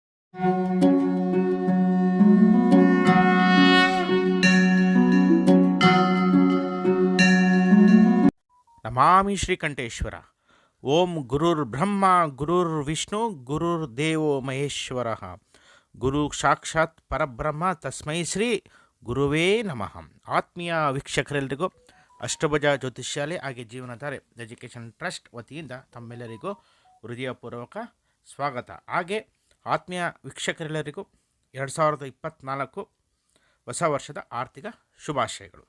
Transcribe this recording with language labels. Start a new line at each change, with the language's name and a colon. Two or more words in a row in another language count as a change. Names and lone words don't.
Sanskrit: ನಮಾಮಿ ಶ್ರೀಕಂಠೇಶ್ವರ. ಓಂ ಗುರುರ್ ಬ್ರಹ್ಮ ಗುರುರ್ ವಿಷ್ಣು ಗುರುರ್ ದೇವೋ ಮಹೇಶ್ವರ. ಗುರು ಸಾಕ್ಷಾತ್ ಪರಬ್ರಹ್ಮ ತಸ್ಮೈ ಶ್ರೀ ಗುರುವೇ ನಮಃ.
Kannada: ಆತ್ಮೀಯ ವೀಕ್ಷಕರೆಲ್ಲರಿಗೂ ಅಷ್ಟಭುಜ ಜ್ಯೋತಿಷ್ಯಾಲಯ ಹಾಗೆ ಜೀವನಧಾರೆ ಎಜುಕೇಷನ್ ಟ್ರಸ್ಟ್ ವತಿಯಿಂದ ತಮ್ಮೆಲ್ಲರಿಗೂ ಹೃದಯಪೂರ್ವಕ ಸ್ವಾಗತ. ಹಾಗೆ ಆತ್ಮೀಯ ವೀಕ್ಷಕರೆಲ್ಲರಿಗೂ 2024 ಹೊಸ ವರ್ಷದ ಆರ್ಥಿಕ ಶುಭಾಶಯಗಳು.